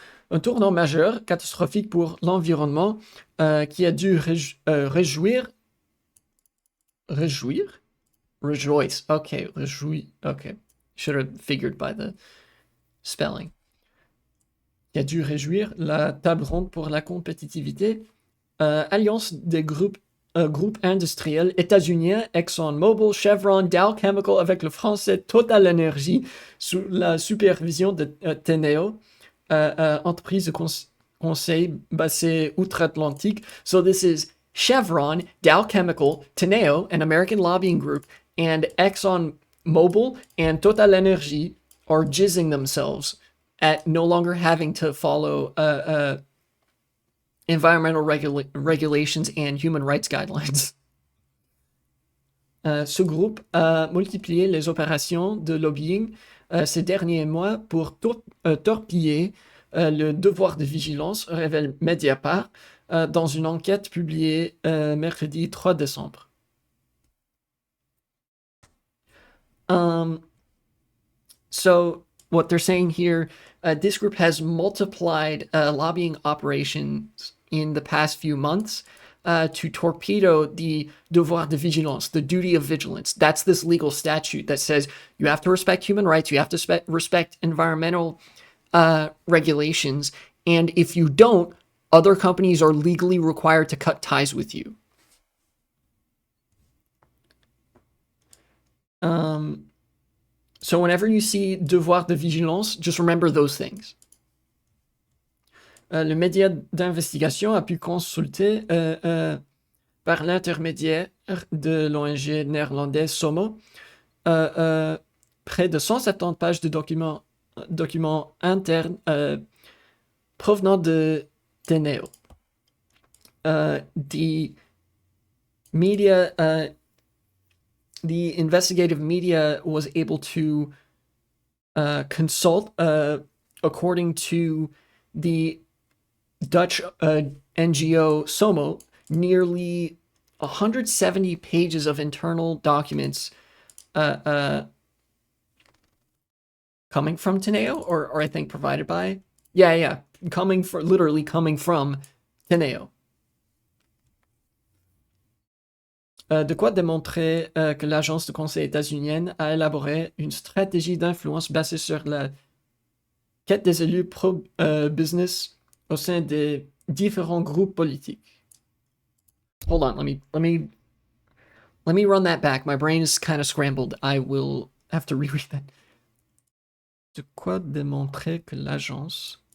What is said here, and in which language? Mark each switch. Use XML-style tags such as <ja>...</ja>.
<fr>Un tournant majeur, catastrophique pour l'environnement, qui a dû réjouir.</fr> <en>Rejoice. Okay, réjouir. Okay. Should have figured by the spelling.</en> <fr>Qui a dû réjouir la table ronde pour la compétitivité. Alliance des groupes industriels états-uniens, ExxonMobil, Chevron, Dow Chemical avec le français Total Energy sous la supervision de Teneo, entreprise de conseil basée outre-Atlantique.</fr> <en>So this is Chevron, Dow Chemical, Teneo, an American lobbying group, and ExxonMobil and Total Energy are jizzing themselves at no longer having to follow environmental regulations and human rights guidelines.</en> <fr>Ce groupe a multiplié les opérations de lobbying ces derniers mois pour torpiller le devoir de vigilance, révèle Mediapart, dans une enquête publiée mercredi 3 décembre.</fr> <en>So what they're saying here, this group has multiplied lobbying operations in the past few months to torpedo the devoir de vigilance, the duty of vigilance. That's this legal statute that says you have to respect human rights, you have to respect environmental regulations, and if you don't, other companies are legally required to cut ties with you. So whenever you see devoir de vigilance, just remember those things.</en> <fr>Le média d'investigation a pu consulter par l'intermédiaire de l'ONG néerlandaise SOMO près de 170 pages de documents internes provenant de Teneo.</fr> <en>The investigative media was able to consult, according to the Dutch NGO SOMO, nearly 170 pages of internal documents coming from Teneo, or I think provided by. Yeah. Literally coming from Teneo.</en> <fr>De quoi démontrer que l'agence de conseil états-unienne a élaboré une stratégie d'influence basée sur la quête des élus pro-business au sein des différents groupes politiques.</fr> <en>Hold on, let me run that back. My brain is kind of scrambled. I will have to reread that.</en> <fr>De quoi démontrer que l'agence...</fr>